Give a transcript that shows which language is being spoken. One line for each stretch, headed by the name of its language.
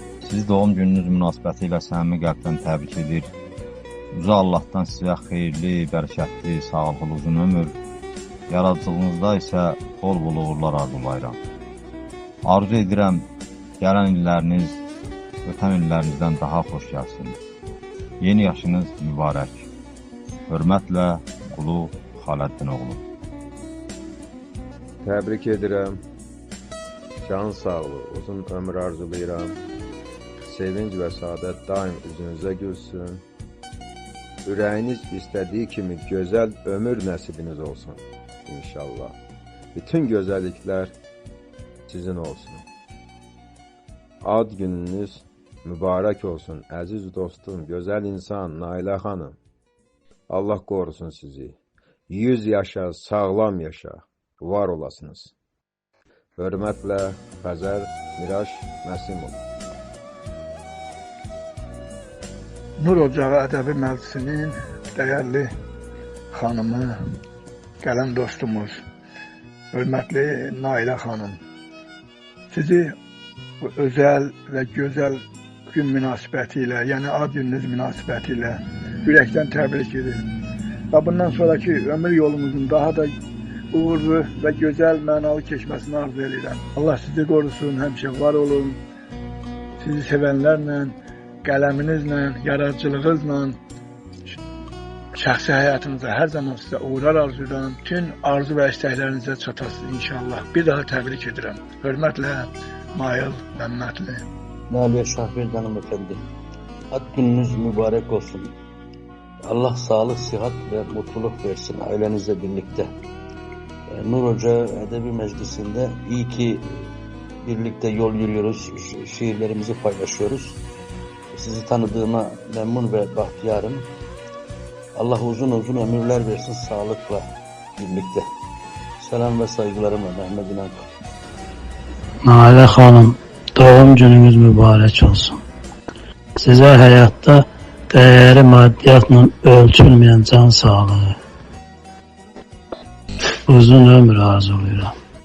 Azerbaijani: Sizi doğum gününüz münasibəti ilə səmimi qəlbdən təbrik edir. Uca Allahdan sizə xeyirli, bərəkətli, sağlıqlı uzun ömür, yaradıcılığınızda isə bol uğurlar arzulayıram. Arzu edirəm, gələn illəriniz ötən illərinizdən daha xoş gəlsin. Yeni yaşınız mübarək. Hörmətlə Qulu Xaləddin oğlu. Təbrik edirəm. Can sağlığı, uzun ömür arzulayıram. Sevinç və saadət daim üzünüzə gülsün. Ürəyiniz istədiyi kimi gözəl ömür nəsibiniz olsun inşallah. Bütün gözəlliklər sizin olsun. Ad gününüz mübarək olsun əziz dostum, gözəl insan Nailə xanım. Allah qorusun sizi. 100 yaşa, sağlam yaşa, var olasınız. Hörmətlə Xəzər Miraş Məsimov. Nur Ocağı Ədəbi Məclisinin dəyərli xanımı, qələm dostumuz, hörmətli Nailə xanım. Sizi bu özəl və gözəl gün münasibəti ilə, yəni ad gününüz münasibəti ilə ürəkdən təbrik edirəm. Və bundan sonraki ömür yolumuzun daha da uğurlu və gözəl, mənalı keçməsini arzu edirəm. Allah sizi qorusun, həmişə var olun. Sizi sevənlərlə, qələminizlə, yaradıcılığınızla, şəxsi həyatınıza hər zaman sizə uğurlar arzulayıram. Bütün arzu və istəklərinizə çatasınız inşallah. Bir daha təbrik edirəm. Hörmətlə Nail Məmmədli.
Turkish: Nailə Şahverdi hanımefendi, ad gününüz mübarek olsun. Allah sağlık, sıhhat ve mutluluk versin ailenizle birlikte. Nur Ocağı Edebi Meclisi'nde iyi ki birlikte yol yürüyoruz, şiirlerimizi paylaşıyoruz. Sizi tanıdığıma memnun ve bahtiyarım. Allah uzun ömürler versin sağlıkla birlikte. Selam ve saygılarımla Mehmet İnan.
Azerbaijani: Nailə xanım, doğum gününüz mübarək olsun. Sizə həyatda dəyəri maddiyatla ölçülməyən can sağlığı, uzun ömür arzulayıram.